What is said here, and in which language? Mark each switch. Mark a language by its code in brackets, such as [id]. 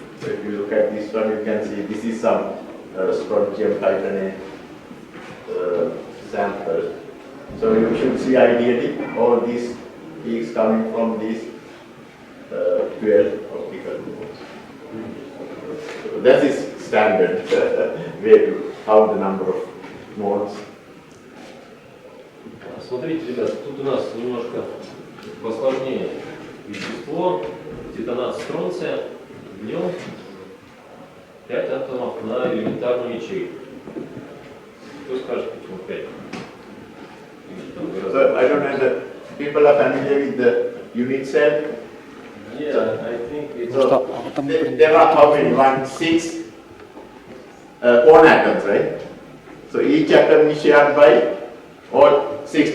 [en] So if you look at this one, you can see this is some strontium titanate sample. So you should see ideally all these peaks coming from these 12 optical modes. So that is standard way to count the number of modes. [ru] Смотрите, ребята, тут у нас немножко посложнее вещество, титанат стронция, в нем 5 атомов на элементарную ячейку. Кто скажет, почему 5? [en] So I don't know if people are familiar with the unit cell. Yeah, I think it's... So there are how many? 1, 6 cone atoms, right? So each atom is shared by all 6.